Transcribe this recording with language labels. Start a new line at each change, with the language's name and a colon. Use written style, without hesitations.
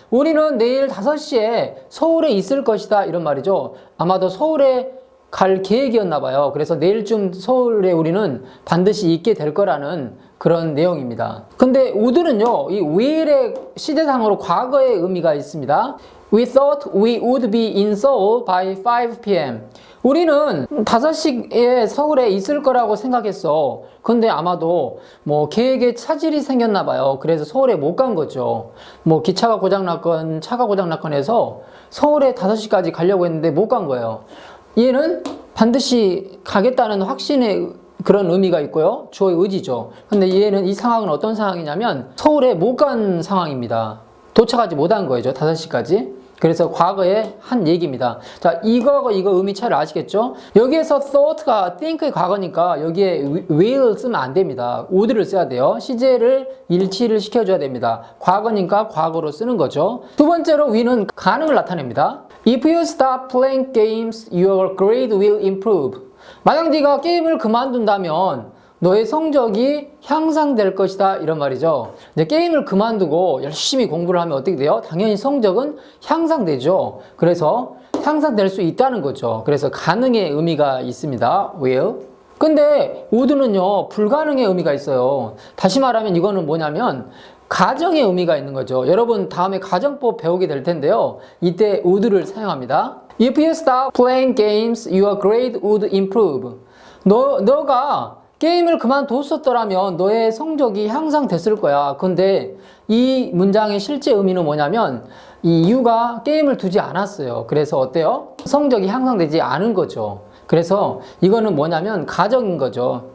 Korean: 우리는 내일 5시에 서울에 있을 것이다 이런 말이죠. 아마도 서울에 갈 계획이었나 봐요. 그래서 내일쯤 서울에 우리는 반드시 있게 될 거라는 그런 내용입니다. 근데 would는요, 이 will의 시대상으로 과거의 의미가 있습니다.
English: We thought we would be in Seoul by 5 p.m.
Korean: 우리는 5시에 서울에 있을 거라고 생각했어. 근데 아마도 계획에 차질이 생겼나 봐요. 그래서 서울에 못 간 거죠. 기차가 고장났건 차가 고장났건 해서 서울에 5시까지 가려고 했는데 못 간 거예요. 얘는 반드시 가겠다는 확신의 그런 의미가 있고요. 주어의 의지죠. 근데 얘는 이 상황은 어떤 상황이냐면 서울에 못 간 상황입니다. 도착하지 못한 거죠. 5시까지. 그래서 과거에 한 얘기입니다. 자, 이거 의미 차이를 아시겠죠? 여기에서 thought가 think의 과거니까 여기에 will 쓰면 안 됩니다. would를 써야 돼요. 시제를 일치를 시켜줘야 됩니다. 과거니까 과거로 쓰는 거죠. 두 번째로 will은 가능을 나타냅니다.
English: If you stop playing games, your grade will improve.
Korean: 만약 네가 게임을 그만둔다면 너의 성적이 향상될 것이다 이런 말이죠. 이제 게임을 그만두고 열심히 공부를 하면 어떻게 돼요? 당연히 성적은 향상되죠. 그래서 향상될 수 있다는 거죠. 그래서 가능의 의미가 있습니다.
English: will.
Korean: 근데 would는요, 불가능의 의미가 있어요. 다시 말하면 이거는 뭐냐면 가정의 의미가 있는 거죠. 여러분 다음에 가정법 배우게 될 텐데요. 이때 would를 사용합니다.
English: If you stop playing games, your grade would improve.
Korean: 너가 게임을 그만뒀었더라면 너의 성적이 향상됐을 거야. 근데 이 문장의 실제 의미는 뭐냐면 이 이유가 게임을 두지 않았어요. 그래서 어때요? 성적이 향상되지 않은 거죠. 그래서 이거는 뭐냐면 가정인 거죠.